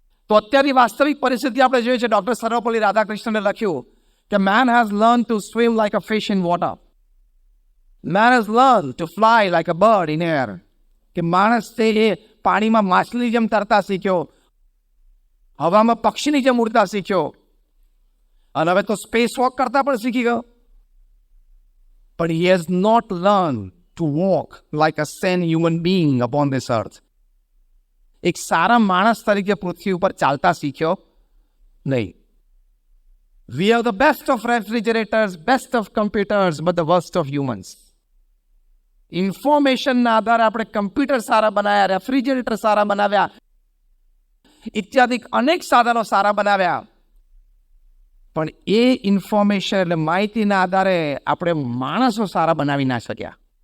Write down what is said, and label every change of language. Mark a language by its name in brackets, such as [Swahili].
[Gujarati] તો અત્યારની વાસ્તવિક પરિસ્થિતિ આપણે જોઈએ છે. ડોક્ટર સર્વપલ્લી રાધાકૃષ્ણને લખ્યું કે [English] Man has learn to swim like a fish in water, man has learn to fly like a bird in air. [Gujarati] કે માણસ તે એ પાણીમાં માછલી જેમ તરતા શીખ્યો, હવામાં પક્ષીની જેમ ઉડતા શીખ્યો, અને હવે તો સ્પેસ વોક કરતા પણ શીખી ગયો. પણ [English] he has not learned to walk like a sane human being upon this earth. [Gujarati] એક સારા માણસ તરીકે પૃથ્વી ઉપર ચાલતા શીખ્યો નહીં. [English] We have the best of refrigerators, best of computers, but the worst of humans. [Gujarati] ઇન્ફોર્મેશનના આધારે આપણે કમ્પ્યુટર સારા બનાવ્યા, રેફ્રિજરેટર સારા બનાવ્યા, ઇત્યાદિ અનેક સાધનો સારા બનાવ્યા, પણ એ ઇન્ફોર્મેશન એટલે માહિતીના આધારે આપણે માણસો સારા બનાવી ના શક્યા.